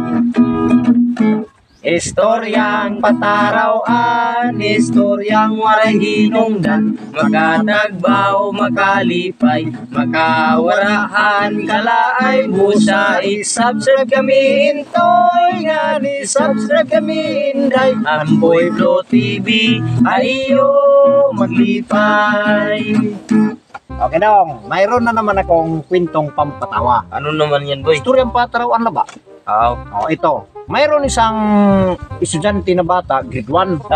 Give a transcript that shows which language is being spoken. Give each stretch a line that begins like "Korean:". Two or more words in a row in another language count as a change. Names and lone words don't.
Waray: Istoryang patarawan, istoryang waray hinungdan, makatagbaw, makalipay, makawarahan, kalaay busa, isubscribe kami intoy, nga ni subscribe kami inday, Amboy Flow TV, ayo maglipay.
Filipino: Okay dong, mayroon na naman akong kwentong pampatawa. Ano naman yan, boy?
Waray: Istoryang patarawan na ba?
Filipino: Oo. Ito. Mayroon isang estudyante na bata, grade 1.